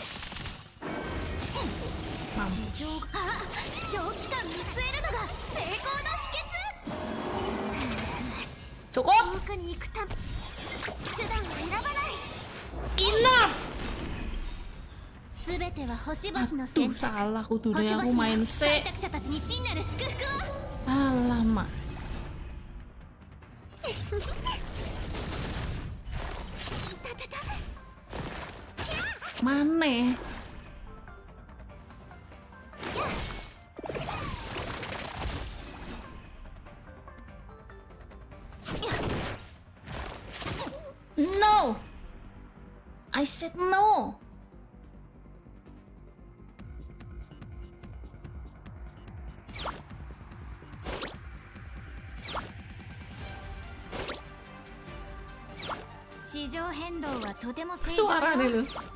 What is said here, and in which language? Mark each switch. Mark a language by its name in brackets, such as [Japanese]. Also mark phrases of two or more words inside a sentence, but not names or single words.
[Japanese] 長期間見据えるのが成功の秘訣。 [Indonesian] Cukup. [Japanese] 遠くに行くため手段を選ばない。 [English] Enough. [Japanese] すべては星々の [Indonesian] Aduh, salah kudu deh aku main C. [Japanese] 開拓者たちに真なる祝福を。 [Indonesian] Alamak. Mana? [English] No. I said no. [Indonesian] Suara nih lu.